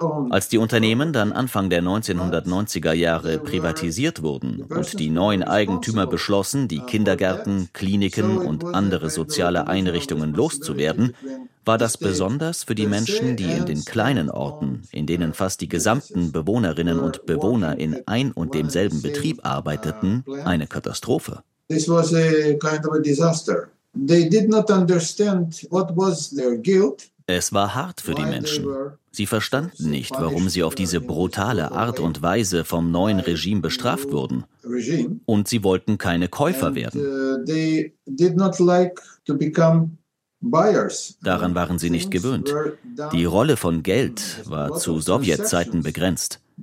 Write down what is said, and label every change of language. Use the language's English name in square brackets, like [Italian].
[German] Als die Unternehmen dann Anfang der 1990er Jahre privatisiert wurden und die neuen Eigentümer beschlossen, die Kindergärten, Kliniken und andere soziale Einrichtungen loszuwerden, war das besonders für die Menschen, die in den kleinen Orten, in denen fast die gesamten Bewohnerinnen und Bewohner in ein und demselben Betrieb arbeiteten, eine Katastrophe. [English] This was a kind of a disaster. They did not understand what was their guilt. [German] Es war hart für die Menschen. Sie verstanden nicht, warum sie auf diese brutale Art und Weise vom neuen Regime bestraft wurden. Und sie wollten keine Käufer werden. [English] They did not like to become [German] Daran waren sie nicht gewöhnt. Die Rolle von Geld war zu Sowjetzeiten begrenzt.